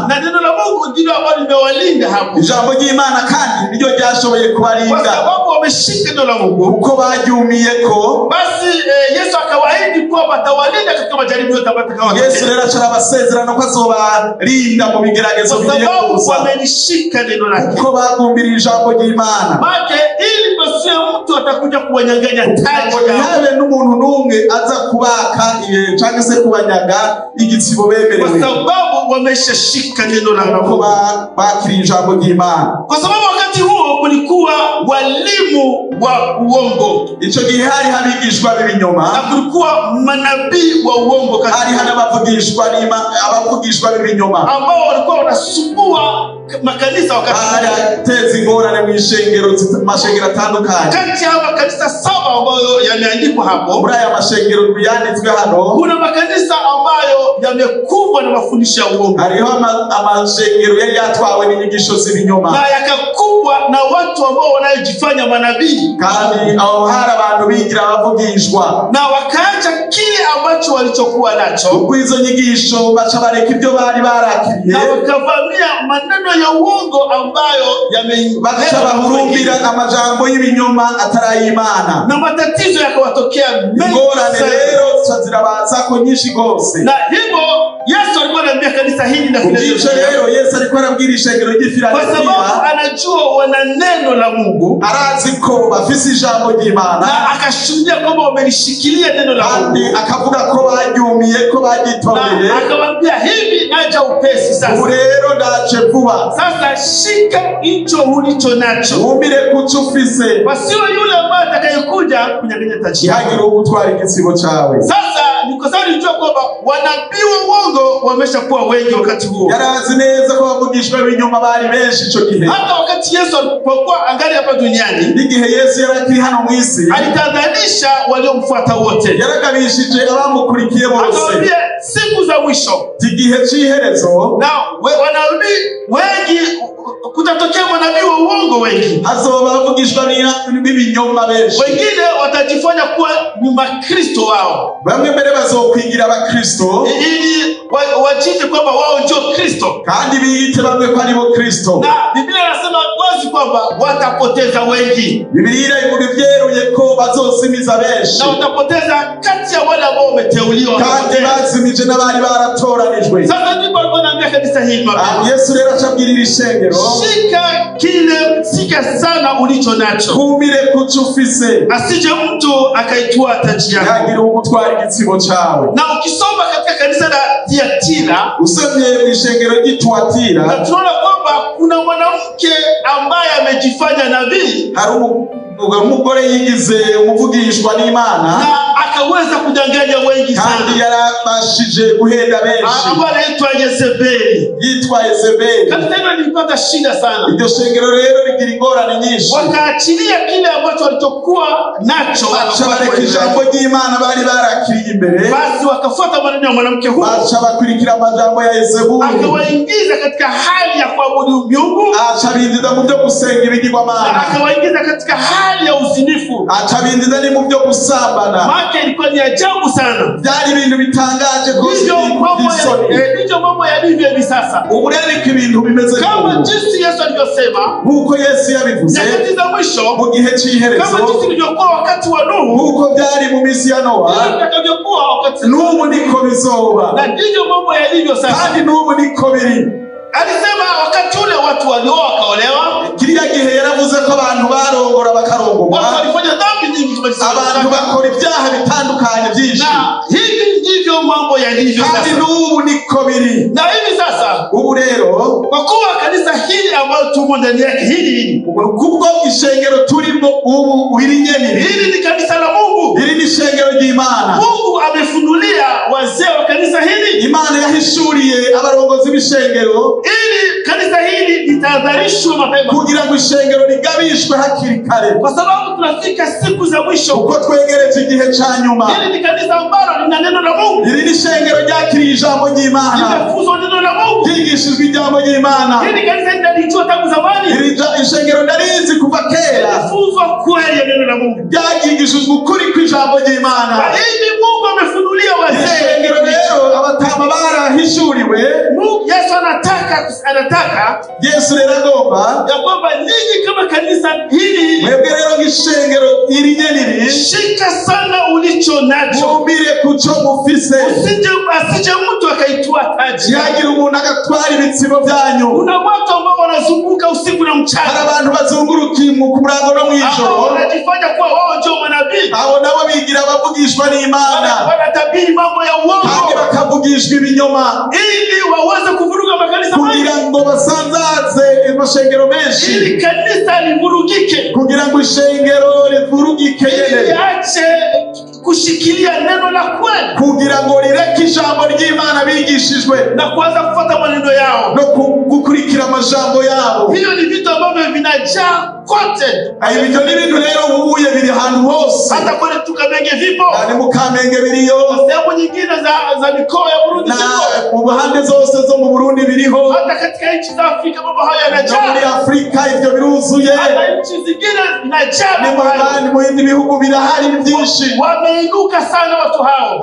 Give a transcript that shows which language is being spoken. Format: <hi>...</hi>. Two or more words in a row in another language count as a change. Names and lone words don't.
<sw>Na neno la Mungu ndilo ambalo limewalinda hapo,</sw> <rn>ijambo ry'Imana kandi niryo ryashoboye kubalinda,</rn> <sw>kwa sababu wameshika neno la Mungu,</sw> <rn>uko baryumiyeko.</rn> <sw>Basi Yesu akawaahidi kwamba atawalinda katika majaribu yote ambayo</sw> <rn>Yesu rero arabasezerana ko azobalinda mu bigeragezo bigiye kuza,</rn> <sw>kwa sababu wamenishika neno lake,</sw> <rn>uko bagumbira ijambo ry'Imana.</rn> <sw>Make ili basi mtu atakuja kuwanyanganya taji,</sw> <rn>yawe n'umuntu numwe aza kubaka cyangwa se kubanyaga igitsibo bemerewe,</rn> <sw>kwa sababu wameshashika neno la Mungu,</sw> <rn>bakiri ijambo ry'Imana.</rn> <sw>Kwa sababu wakati huo kulikuwa walimu wa uongo,</sw> <rn>ico gihe hari habigishwa b'ibinyoma,</rn> <sw>na kulikuwa manabii wa uongo,</sw> <rn>hari hanabavugishwa abavugishwa b'ibinyoma</rn> <sw>ambao walikuwa wanasumbua makanisa wakati</sw> <rn>tezi ngorane mw'ishengero mashengero atandukanye.</rn> <sw>Kati ya makanisa 7 ambayo yameandikwa hapo,</sw> <rn>muri aya mashengero yanditswe hano,</rn> <sw>kuna makanisa ambayo yamekumbwa na mafundisho ya uongo.</sw> <rn>Hariho amashengero yari yatwawe n'inyigisho z'ibinyoma,</rn> <sw>na yakakumbwa na kuna watu ambao wanajifanya manabii,</sw> <rn>kandi aho hari abantu bigira abavugishwa,</rn> <sw>na wakaacha kile ambacho walichokuwa nacho.</sw> <rn>Ubwo izo nyigisho baca bareka ibyo bari barakiriye,</rn> <sw>na wakavamia maneno ya uongo ambayo</sw> <rn>baca bahurumbira amajambo y'ibinyoma atari y'Imana,</rn> <sw>na matatizo yakawatokea mengi.</sw> <rn>Ingorane rero zirabazako nyinshi gose.</rn> <sw>Na hivyo Yesu alikuwa anaambia kanisa hili na</sw> <rn>Philadelphia, rero Yesu alikuwa anabwira ishengero ry'Ifiladelfia,</rn> <sw>kwa sababu anajua wana neno la Mungu,</sw> <rn>arazi ko bafise ijambo ry'Imana,</rn> <sw>na akashuhudia kwamba wamelishikilia neno la Mungu,</sw> <rn>kandi akavuga ko baryumiye, ko bagitondeye,</rn> <sw>na akawaambia hivi, naja upesi sasa.</sw> <rn>Rero ndaje vuba,</rn> <sw>sasa shika hicho ulicho nacho,</sw> <rn>umire kuco ufise,</rn> <sw>wasiwe yule ambaye atakayekuja kunyang'anya taji yako.</sw> <rn>Ntihagire uwugutwara igitsibo cawe.</rn> <sw>Sasa niko sawa, nilijua kwamba wanabii wa uongo wameshakuwa wengi wakati huo.</sw> <rn>Yarazi neza ko bavugishwa ibinyoma bari benshi ico gihe.</rn> <sw>Hata wakati Yesu alipokuwa angali hapa duniani,</sw> <rn>igihe Yesu yarakiri hano mwisi,</rn> <sw>alitadhanisha waliomfuata wote,</sw> <rn>yaragabishije abamukurikiye bose,</rn> <sw>akawaambia siku za mwisho,</sw> <rn>igihe c'iherezo,</rn> <sw>na wanabii wengi, kutatokea manabii wa uongo wengi,</sw> <rn>azoba bavugishwa n'ibinyoma benshi,</rn> <sw>wengine watajifanya kuwa ni Makristo wao,</sw> <rn>bamwe mbere bazokwigira abakristo</rn> <sw>ili wajite kwamba wao ndio Kristo,</sw> <rn>kandi biyite bamwe ko ari bo Kristo.</rn> <sw>Na Biblia inasema wazi kwamba watapoteza wengi.</sw> <rn>Biblia ivuga ivyeruye ko bazosimiza benshi,</rn> <sw>na watapoteza kati ya wale ambao wameteuliwa,</sw> <rn>kandi bazimije n'abari baratoranijwe.</rn> <sw>Sasa ndipo alikuwa anaambia kanisa hili mapema,</sw> <rn>Yesu rero acabwirira ishengero,</rn> <sw>shika sana ulicho nacho,</sw> <rn>kumire kuco ufise,</rn> <sw>asije mtu akaitwaa taji yako,</sw> <rn>Ntihagire uwugutwara igitsibo cawe.</rn> <sw>Na ukisoma katika kanisa la Thiatira,</sw> <rn>usomye mw'ishengero ry'Itwatira,</rn> <sw>na tunaona kwamba kuna mwanamke ambaye amejifanya nabii,</sw> <rn>hari umugore yigize umuvugishwa n'Imana,</rn> <sw>na akaweza kudanganya wengi sana,</sw> <rn>kandi yarabashije guhenda benshi,</rn> <sw>ambaye anaitwa Yezebeli.</sw> <rn>yitwa Yezebeli.</rn> <sw>Kanisa hilo lilipata shida sana,</sw> <rn>iryo shengero rero rigira ingorane nyinshi,</rn> <sw>wakaachilia kile ambacho walichokuwa nacho,</sw> <rn>baca bareka ijambo ry'Imana bari barakiriye imbere,</rn> <sw>basi wakafuata maneno ya mwanamke huyo,</sw> <rn>baca bakurikira amajambo ya Yezebeli,</rn> <sw>akawaingiza katika hali ya kuabudu miungu,</sw> <rn>aca binjiza mu byo gusenga ibigirwamana,</rn> <sw>akawaingiza katika hali ya uzinifu,</sw> <rn>aca binjiza ni mu byo gusambana.</rn> <sw>Maana ilikuwa ni ajabu sana,</sw> <rn>byari ibintu bitangaje rwose,</rn> <sw>ndiyo mambo yalivyo hivi sasa.</sw> <rn>Ubu rero ko ibintu bimeze</rn> <sw>kama jinsi Yesu alivyosema,</sw> <rn>nkuko Yesu yabivuze</rn> <sw>nyakati za mwisho,</sw> <rn>mu gihe cy'iherezo,</rn> <sw>kama jinsi ilivyokuwa wakati wa Nuhu,</sw> <rn>nkuko byari mu minsi ya Nowa,</rn> <sw>itakavyokuwa wakati</sw> <rn>n'ubu niko bizoba,</rn> <sw>na ndivyo mambo yalivyo sasa,</sw> <rn>kandi n'ubu niko biri.</rn> <sw>Alisema wakati ule watu walioa wakaolewa,</sw> <rn>kiriya gihe yaravuze ko abantu barongora bakarongorwa,</rn> <sw>watu walifanya dhambi nyingi,</sw> <rn>abantu bakora ibyaha bitandukanye byinshi,</rn> <sw>na hivi ndivyo mambo yalivyo sasa,</sw> <rn>kandi n'ubu niko biri.</rn> <sw>Na hivi sasa,</sw> <rn>ubu rero,</rn> <sw>kwa kuwa kanisa hili ambalo tumo ndani yake, hili</sw> <rn>kubwo ishengero turimo ubu hili</rn> <sw>ni kanisa la Mungu,</sw> <rn>hili ni ishengero ry'Imana.</rn> <sw>Mungu amefunulia wazee wa kanisa hili,</sw> <rn>Imana yahishuriye abarongozi b'ishengero,</rn> <sw>ili kanisa hili litahadharishwe mapema,</sw> <rn>kugira ngo ishengero ligabishwe hakiri kare,</rn> <sw>kwa sababu tunafika siku za mwisho,</sw> <rn>uko twegereje igihe ca nyuma.</rn> <sw>Hili ni kanisa ambalo lina neno la Mungu,</sw> <rn>hili ni ishengero ryakiriye ijambo ry'Imana,</rn> <sw>limefunzwa neno la Mungu,</sw> <rn>ryigishijwe ijambo ry'Imana.</rn> <sw>Hili kanisa linalijua tangu zamani,</sw> <rn>hili ishengero ndarizi kuva kera,</rn> <sw>limefunzwa kweli ya neno la Mungu,</sw> <rn>ryagishijwe ukuri kw'ijambo ry'Imana.</rn> <sw>Hivi Mungu amefunulia wazee.</sw> <rn>Ishengero rero abatama barahishuriwe,</rn> <sw>Yesu anataka</sw> <rn>Yesu rero agomba</rn> <sw>ya kwamba ninyi kama kanisa hili,</sw> <rn>mwebwe rero ng'ishengero iri nyeniri,</rn> <sw>shika sana ulicho nacho,</sw> <rn>mumbire kuco mufise,</rn> <sw>asije mtu akaitwaa taji,</sw> <rn>ntihagire umuntu agatwara ibitsibo byanyu.</rn> <sw>Kuna watu ambao wanazunguka usiku na mchana,</sw> <rn>hari abantu bazunguruka ku murango no mw'ijoro,</rn> <sw>wanajifanya kuwa wao ndio manabii,</sw> <rn>abo nabo bigira abavugishwa n'Imana,</rn> <sw>wanatabiri mambo ya uongo,</sw> <rn>kandi bakavugishwa ibinyoma,</rn> <sw>ili waweze kuvuruga makanisa</sw> <rn>kugira ngo basanzaze amashengero menshi,</rn> <sw>ili kanisa livurugike,</sw> <rn>kugira ngo ishengero rivurugike,</rn> <sw>ili ache kushikilia neno la kweli,</sw> <rn>kugira ngo rireke ijambo ry'Imana bigishijwe,</rn> <sw>na kuanza kufuata maneno yao,</sw> <rn>no gukurikira amajambo yabo.</rn> <sw>Hiyo ni vitu ambavyo vinajaa kote.</sw> <rn>Ibyo ni ibintu rero ubuye biri ahantu hose.</rn> <sw>Hata kule Tukamenge vipo.</sw> <rn>Ni mu Kamenge biriyo.</rn> <sw>Sehemu nyingine za mikoa ya Burundi vipo.</sw> <rn>Mu bahande zose zo mu Burundi biriho.</rn> <sw>Hata katika nchi za Afrika mambo haya yanajaa.</sw> <rn>Muri Afrika ibyo biruzuye.</rn> <sw>Hata nchi zingine zinajaa.</sw> <rn>Ni mu bindi bihugu birahari byinshi.</rn> <sw>Wameinuka sana watu hao.</sw>